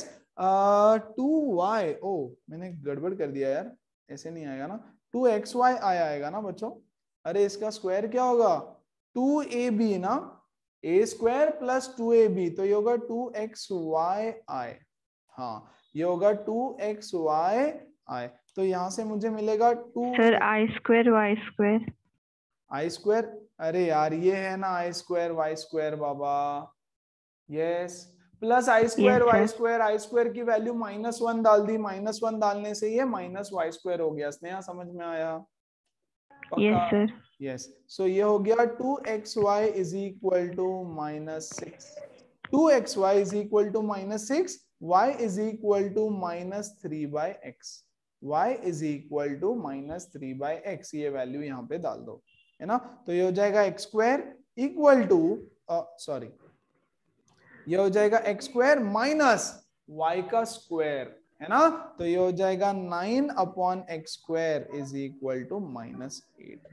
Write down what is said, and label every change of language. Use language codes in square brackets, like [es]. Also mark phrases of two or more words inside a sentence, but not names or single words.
[hi] 2y, ओ मैंने गड़बड़ कर दिया यार, ऐसे नहीं आएगा ना, 2xy आएगा ना बच्चों। अरे इसका स्क्वायर क्या होगा, 2ab ना, a² + 2ab, तो ये होगा 2xyi। हाँ, ये होगा 2xyi। तो यहां से मुझे मिलेगा 2 सर i² y²। i², अरे यार ये है ना i² y² बाबा, यस, [en] plus i square Yes, वाई sir. square, i square [hi] की वैल्यू -1 डाल दी, -1 डालने से ये -y² हो गया। स्नेहा समझ में आया? [en] Yes, sir. yes, so [hi] ये हो गया 2xy [en] is equal to [hi] -6, 2xy [en] is equal to [hi] -6, y [en] is equal to [hi] -3/x, y [en] is equal to [hi] -3/x, ये वैल्यू यहाँ पे डाल दो, है ना। तो ये हो जाएगा x² [en] equal to, [hi] सॉरी, ये हो जाएगा x² माइनस y का स्क्वायर, है ना। तो ये हो जाएगा 9/x² [en] is equal to [hi] -8।